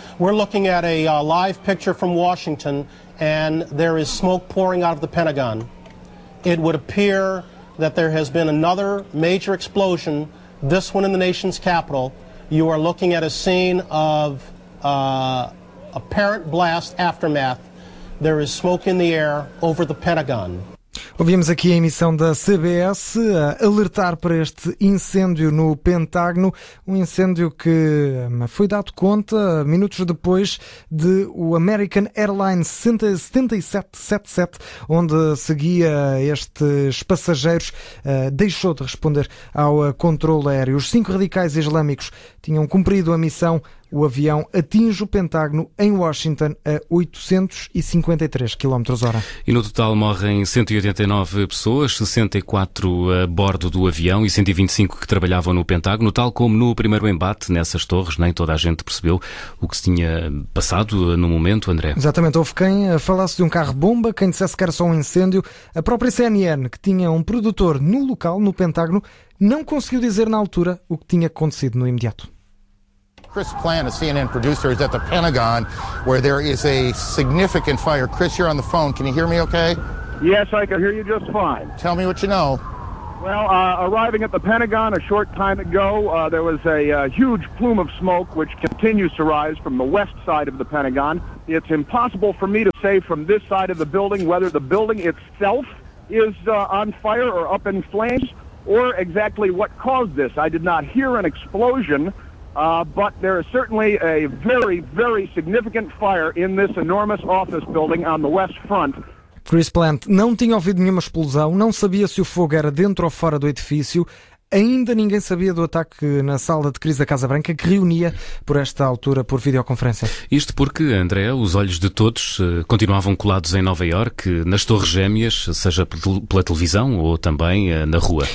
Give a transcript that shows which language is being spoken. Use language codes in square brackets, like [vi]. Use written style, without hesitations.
[en] We're looking at a live picture from Washington and there is smoke pouring out of the Pentagon. It would appear that there has been another major explosion, this one in the nation's capital. You are looking at a scene of apparent blast aftermath. There is smoke in the air over the Pentagon. [pt] Ouvimos aqui a emissão da CBS a alertar para este incêndio no Pentágono, um incêndio que foi dado conta minutos depois de o American Airlines 7777, onde seguia estes passageiros, deixou de responder ao controle aéreo. Os 5 radicais islâmicos tinham cumprido a missão. O avião atinge o Pentágono em Washington a 853 km/h. E no total morrem 189 pessoas, 64 a bordo do avião e 125 que trabalhavam no Pentágono. Tal como no primeiro embate nessas torres, nem toda a gente percebeu o que se tinha passado no momento, André. Exatamente, houve quem falasse de um carro-bomba, quem dissesse que era só um incêndio. A própria CNN, que tinha um produtor no local, no Pentágono, não conseguiu dizer na altura o que tinha acontecido no imediato. [en] Chris Plant, a CNN producer, is at the Pentagon, where there is a significant fire. Chris, you're on the phone. Can you hear me okay? Yes, I can hear you just fine. Tell me what you know. Well, arriving at the Pentagon a short time ago, there was a huge plume of smoke which continues to rise from the west side of the Pentagon. It's impossible for me to say from this side of the building whether the building itself is on fire or up in flames, or exactly what caused this. I did not hear an explosion, but there is certainly a very, very significant fire in this enormous office building on the west front. [pt] Chris Plant não tinha ouvido nenhuma explosão, não sabia se o fogo era dentro ou fora do edifício. Ainda ninguém sabia do ataque na sala de crise da Casa Branca, que reunia por esta altura por videoconferência. Isto porque, André, os olhos de todos continuavam colados em Nova Iorque, nas Torres Gêmeas, seja pela televisão ou também na rua.